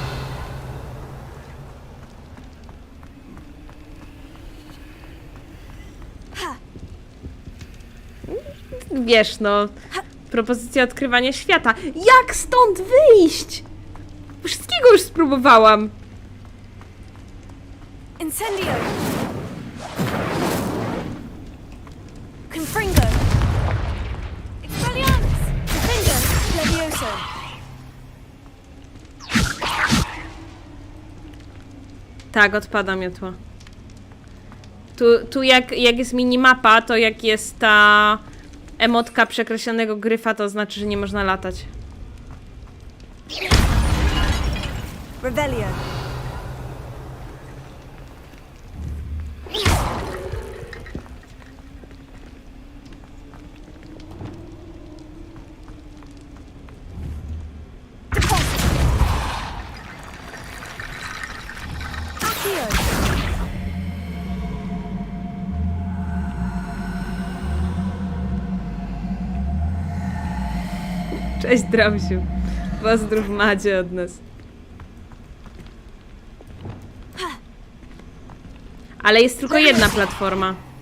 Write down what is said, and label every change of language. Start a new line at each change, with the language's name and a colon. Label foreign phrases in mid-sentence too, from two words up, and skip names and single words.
Polish: Wiesz, no. Propozycja odkrywania świata. Jak stąd wyjść? Wszystkiego już spróbowałam. Incendio. Confringo. Expelliarmus. Confringo. Levioso. Tak, odpada miotła. Tu jak jest minimapa, to jak jest ta emotka przekreślonego gryfa, to znaczy, że nie można latać. Revelio. Deposit. Accio. Cześć, Dramsiu. Pozdrów Madzie od nas. Ale jest tylko jedna platforma.